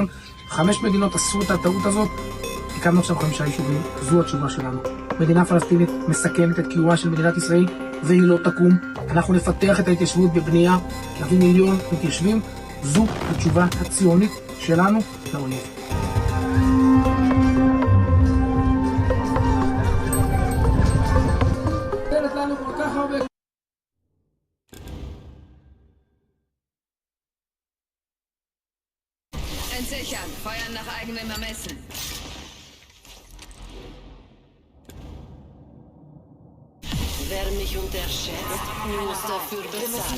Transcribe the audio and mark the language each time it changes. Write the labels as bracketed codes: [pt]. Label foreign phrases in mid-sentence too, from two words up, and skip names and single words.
[he] 5 מדינות עשו את הטעות הזאת, הקמנו עכשיו 5 יישובים. זו התשובה שלנו. מדינה פלסטינית מסכנת את קיומה של מדינת ישראל והיא לא תקום. אנחנו נפתח את ההתיישבות בבנייה, להביא 1,000,000 מתיישבים. זו התשובה הציונית שלנו לאויב. [de] Entsichern. Feuern nach eigenem Ermessen. Wer mich unterschätzt, muss dafür bezahlen.